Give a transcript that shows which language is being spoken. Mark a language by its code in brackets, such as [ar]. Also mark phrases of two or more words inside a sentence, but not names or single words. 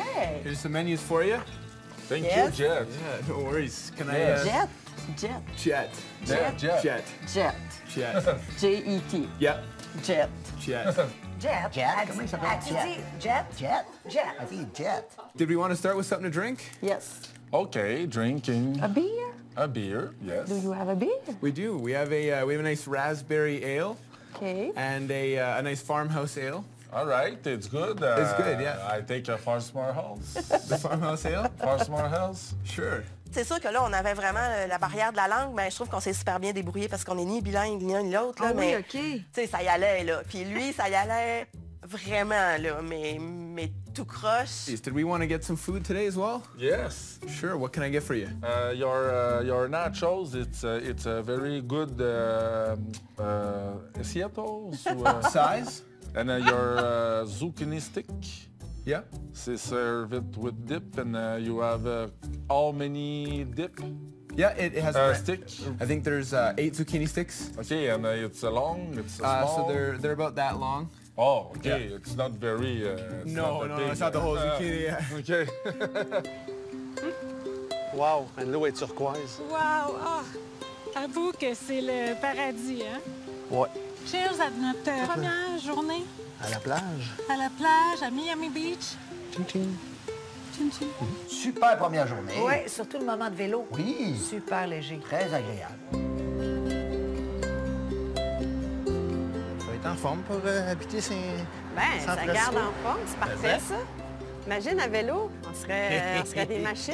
[en] right. Here's some menus for you. Thank Yes. you, Jet. Yeah, no worries. Can Yes. Jet. Jet. Jet. Jet. Jet. Jet. Jet. Jet. J-E-T. Yep. Jet. Jet. Jet. Jet? [fr] Comment il s'appelle? As-tu dit Jet? [en] Jet? Jet. I think Jet. Did we want to start with something to drink? Yes. Okay, drinking A beer? a beer, yes. Do you have a beer? We do. We have a nice raspberry ale Okay. and a nice farmhouse ale. All right, it's good. It's good, yeah. I take a Farmsmore House. The farmhouse ale? Farmsmore House? Sure. [fr] C'est sûr que là, on avait vraiment la barrière de la langue, mais je trouve qu'on s'est super bien débrouillé parce qu'on est ni bilingue ni l'un ni l'autre. Ah mais, oui, OK. Tu sais, ça y allait, là. Puis lui, ça y allait vraiment, là, mais tout croche. [en] Did we want to get some food today as well? Yes. Sure. What can I get for you? Your nachos, it's a very good Seattle's Size? and your zucchini stick. Yeah. C'est served with dip, and you have how many dip Yeah, it has stick? I think there's 8 zucchini sticks. Okay, and it's long, it's small. So they're about that long. Oh, okay. Yeah. It's not very. It's No, not no, big. it's not the whole zucchini. Yeah. Okay. [fr] Wow, l'eau est turquoise. Wow! Ah! Avoue que c'est le paradis, hein? Ouais. Cheers à notre première journée À la plage. à la plage, à Miami Beach. Tching tching. Tchim, tchim. Super première journée. Oui, surtout le moment de vélo. Oui. Super léger. Très agréable. Tu vas être en forme pour habiter ces... Ben, San ça Francisco. garde en forme, c'est parfait, ça. Imagine à vélo, on serait des machines.